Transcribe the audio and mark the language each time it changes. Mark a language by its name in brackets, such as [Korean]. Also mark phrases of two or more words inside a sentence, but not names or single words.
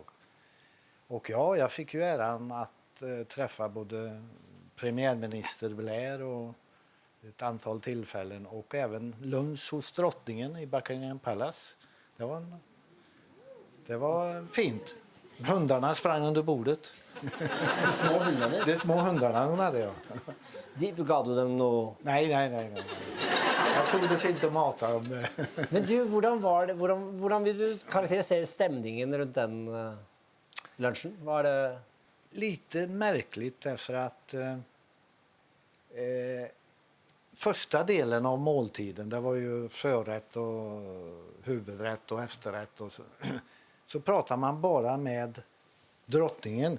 [Swedish] Och ja, jag fick ju äran att träffa både premiärminister Blair och ett antal tillfällen och även lunch hos drottningen I Buckingham Palace. Det var fint. Hundarna sprang under bordet. De små hundarna? De små hundarna hon hade jag. [Norwegian] Gav du dem noe? [Swedish] Nej. Jag tog det inte mata om det. [Norwegian] Men du, hvordan vil du karakterisere stemningen rundt den lunchen? [Swedish] Var det lite märkligt därför att första delen av måltiden det var ju förrätt och huvudrätt och efterrätt och så pratar man bara med drottningen.